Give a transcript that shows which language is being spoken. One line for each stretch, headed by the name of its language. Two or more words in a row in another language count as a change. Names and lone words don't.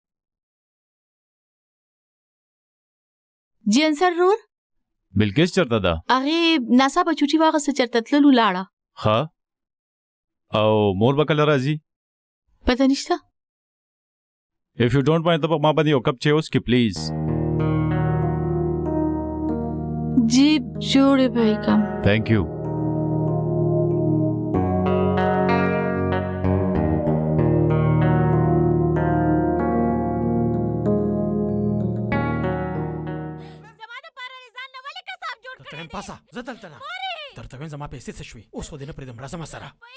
Pashto: جی انصر رور بلقیس چېرته ده هغې ناڅاپه چوټي واغسته چېرته تللو لاړه. ها او مور به کله راځي؟ پته نشته.
English: If you don't mind
Pashto: ته ما باندې یو کپ چای وڅښې پلیز. جی جوړې به یې کړم.
English: Thank you.
Pashto: پاسه زه دلته نه درته وایم زما پیسې څه شوې اوس خو دې نه پرېږدم راځه ما سره.